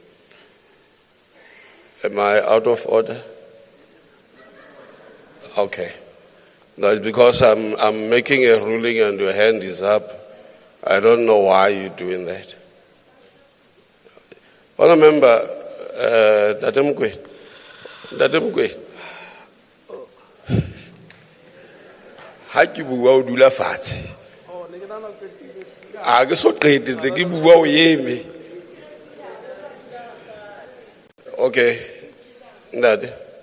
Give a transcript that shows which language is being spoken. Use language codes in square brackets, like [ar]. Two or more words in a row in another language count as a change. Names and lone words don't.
[en] Am I out of order? Okay. No, it's because I'm making a ruling and your hand is up. I don't know why you're doing that. Honourable Member, Datemkwe. [st] Ha ke bua o dula fatshe. A ke so qetetse ke bua o eme. [en] Okay. Ndade.